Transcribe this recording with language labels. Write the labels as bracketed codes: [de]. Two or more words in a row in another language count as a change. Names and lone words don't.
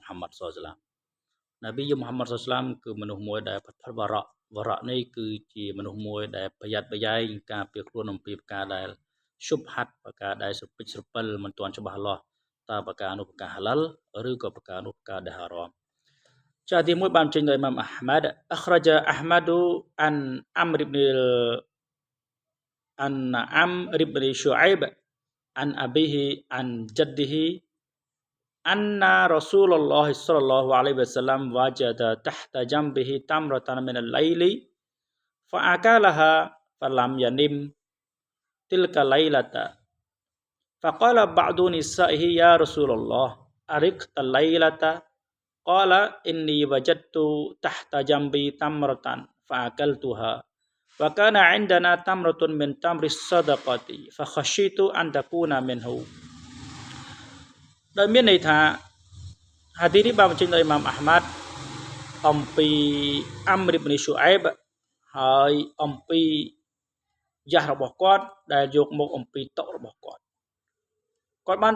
[km] ហាម៉ាត់សល្លឡានប៊ីយើងមូហាម៉ាត់សល្លឡាគឺមនុស្សមួយដែលផុតវរៈនេះគឺជាមនុស្សមួយដែលប្រយ័ត្នប្រយែងការពារខ្លួនអំពីប្រការដែលឈុបហាត់ប្រការដែលស្រពេចស្រពិលមិនទាន់ច្បាស់លាស់តើប្រការនោះប្រការហាឡាល់ឬក៏ប្រការនោះប្រការដែលហារ៉ាមចាទីមួយបានចេញដោយអ៊ីម៉ាមអាហ្មាត់អ៊្រចាអាហ្មាឌូអានអាំរ៊ីប៊ីន [ar] أن عمرو بن شعيب عن أبيه عن جده أن رسول الله صلى الله عليه وسلم وجد تحت جنبه تمرة من الليل فأكلها فلم ينم تلك الليلة فقال بعض نسائه يا رسول الله أرقت الليلة قال إني وجدت تحت جنبي تمرة فأكلتها وكان عندنا تمرة من تمر الصدقة فخشيت أن تكون منه [km] ដោយមានន័យថា ហាឌីសនេះបានបញ្ចេញដោយអ៊ីម៉ាមអាហ្មាត់អំពីអាំរ៊ីប៊ីនស៊ូអែបហើយអំពីយ៉ាស់របស់គាត់ដែលយកមកអំពីតុរបស់គាត់បាន